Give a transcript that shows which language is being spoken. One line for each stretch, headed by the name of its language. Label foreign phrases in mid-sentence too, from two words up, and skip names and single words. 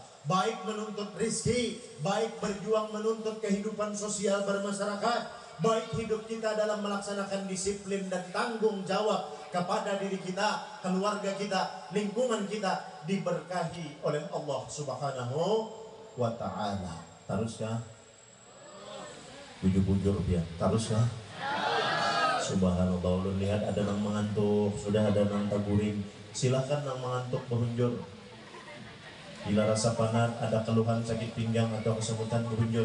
Indonesian: Baik menuntut rizki, baik berjuang menuntut kehidupan sosial bermasyarakat, baik hidup kita dalam melaksanakan disiplin dan tanggung jawab kepada diri kita, keluarga kita, lingkungan kita, diberkahi oleh Allah
Arabic: Subhanahu wa Ta'ala.
Banjar: Taruskah? Bujur-bujur ya, taruskah? Subhanallah, ulun lihat ada nang mengantuk, sudah ada nang taburing. Silahkan nang mengantuk berunjur. Bila rasa panat, ada keluhan sakit pinggang atau kesemutan berunjur.